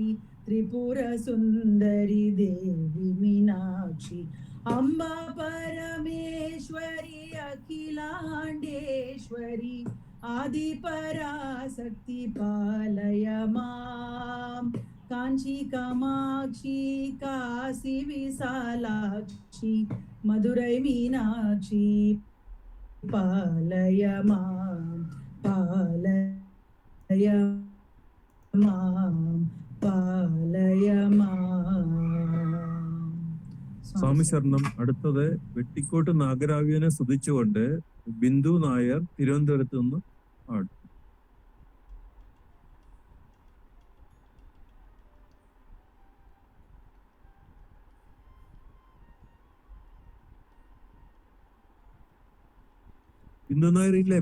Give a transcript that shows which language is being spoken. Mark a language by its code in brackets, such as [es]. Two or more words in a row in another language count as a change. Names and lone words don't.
[sa] त्रिपुरसुन्दरी देवी मीनाक्षी अम्बा परमेश्वरी अखिलांडेश्वरी आदिपराशक्ति पालय माम् कांची कामाक्षी काशी विशालाक्षी मधुरै मीनाक्षी पालय माम् पालय माम् पालय माम् [ml] സ്വാമി ശരണം. അടുത്തത് വെട്ടിക്കോട്ട് നാഗരാവിയനെ സ്തുതിച്ചുകൊണ്ട് ബിന്ദു നായർ തിരുവനന്തപുരത്ത് നിന്ന് പാടും. ബിന്ദു നായർ ഇല്ലേ?